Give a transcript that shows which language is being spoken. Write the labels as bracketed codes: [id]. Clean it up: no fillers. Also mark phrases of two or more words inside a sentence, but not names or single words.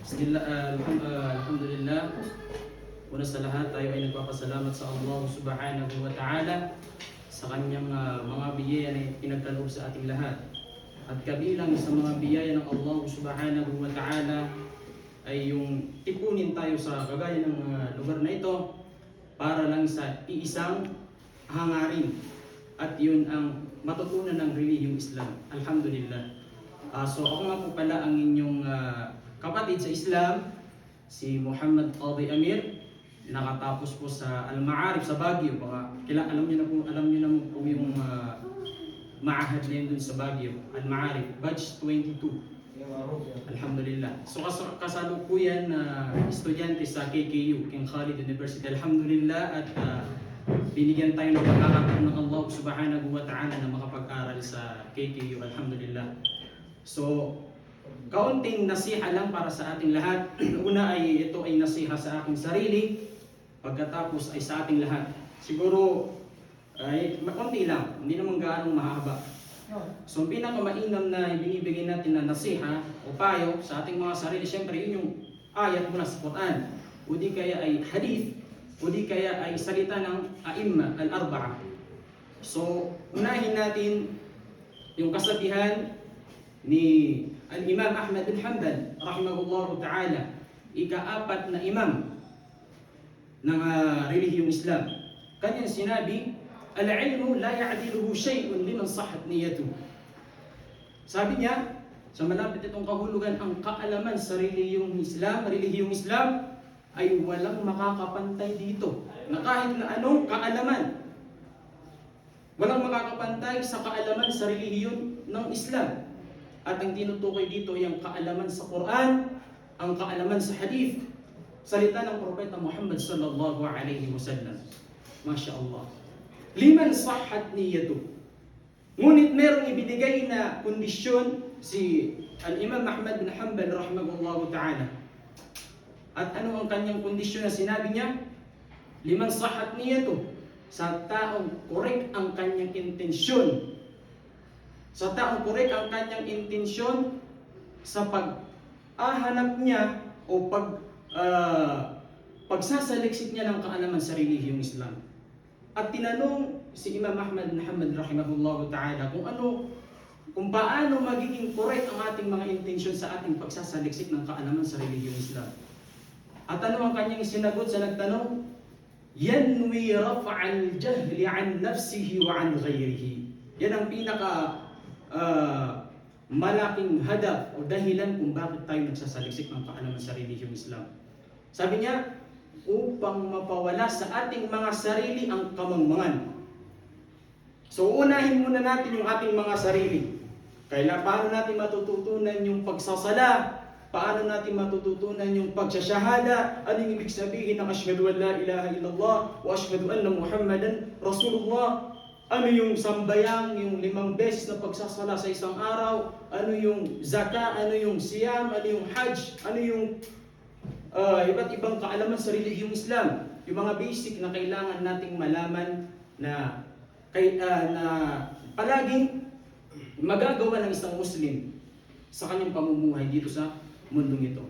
[tl] Alhamdulillah. Una sa lahat, tayo ay nagpapasalamat sa Allah [ar] سبحانه وتعالى [tl] sa kanyang mga biyaya na pinagkaloob sa ating lahat. At kabilang sa mga biyaya ng Allah [ar] سبحانه وتعالى [tl] ay yung tipunin tayo sa kagaya ng lugar na ito para lang sa iisang hangarin. At yun ang matutunan ng relihiyong Islam. Alhamdulillah. So ako nga po pala ang inyong kapatid sa Islam, si Muhammad Qadhi Amir. Nakatapos po sa Al-Ma'arif sa Baguio. Alam niyo na po yung maahad na yun dun sa Baguio. Al-Ma'arif, batch 22. Alhamdulillah. So kasalukuyan estudyante sa KKU, King Khalid University. Alhamdulillah. At binigyan tayo ng pagkakataon ng Allah [ar] سبحانه وتعالى [tl] na makapag-aral sa KKU. Alhamdulillah. So, kaunting nasiha lang para sa ating lahat. Una ay ito ay nasiha sa aking sarili. Pagkatapos ay sa ating lahat. Siguro ay makunti lang, hindi naman gaano mahaba. So, ang pinakamainam na binibigay natin na nasiha o payo sa ating mga sarili, siyempre yun yung ayat mula sa Quran. O di kaya ay hadith, o di kaya ay salita ng [ar] الأئمة الأربعة. [tl] So, unahin natin yung kasabihan ni Al-Imam Ahmad bin Hanbal [ar] رحمه الله تعالى, [tl] ika-apat na imam ng relihiyong Islam. Kanyang sinabi, [ar] العلم لا يعدله شيء لمن صحت نيته. [tl] Sabi niya, sa malapit itong kahulugan, ang kaalaman sa relihiyong Islam ay walang makakapantay dito. Na kahit na anong kaalaman, walang makakapantay sa kaalaman sa relihiyon ng Islam. At ang tinutukoy dito ay ang kaalaman sa Quran, ang kaalaman sa hadith, salita ng Propeta Muhammad [ar] صلى الله عليه وسلم. ما شاء الله لمن صحت نيته. [tl] Ngunit merong ibinigay na kondisyon si Al-Imam Ahmad bin Hanbal [ar] رحمه الله تعالى. [tl] At ano ang kanyang kondisyon na sinabi niya? [ar] لمن صحت نيته. [tl] Sa taong korek ang kanyang intensyon. Sa taong korek ang kanyang intensyon sa pag-ahanap niya o pagsasaliksik niya ng kaalaman sa relihiyong Islam. At tinanong si Imam Ahmad bin Hanbal [ar] رحمه الله تعالى [tl] kung paano magiging korek ang ating mga intensyon sa ating pagsasaliksik ng kaalaman sa relihiyong Islam. At ano ang kanyang sinagot sa nagtanong? [ar] ينوي رفع الجهل عن نفسه وعن غيره. [tl] Yan ang pinaka malaking hadaf o dahilan kung bakit tayo nagsasaliksik ng kaalaman sa relihiyong Islam. Sabi niya, upang mapawala sa ating mga sarili ang kamangmangan. So unahin muna natin yung ating mga sarili. Paano natin matututunan yung pagsasala? Paano natin matututunan yung pagsasyahada? Ano yung ibig sabihin ng [ar] أشهد أن لا إله إلا الله وأشهد أن محمدا رسول الله? [tl] Ano yung sambayang, yung 5 beses na pagsasala sa isang araw? Ano yung zakah? Ano yung siyam? Ano yung hajj? Ano yung iba't ibang kaalaman sa relihiyong Islam? Yung mga basic na kailangan nating malaman na palaging magagawa ng isang Muslim sa kanyang pamumuhay dito sa mundong ito.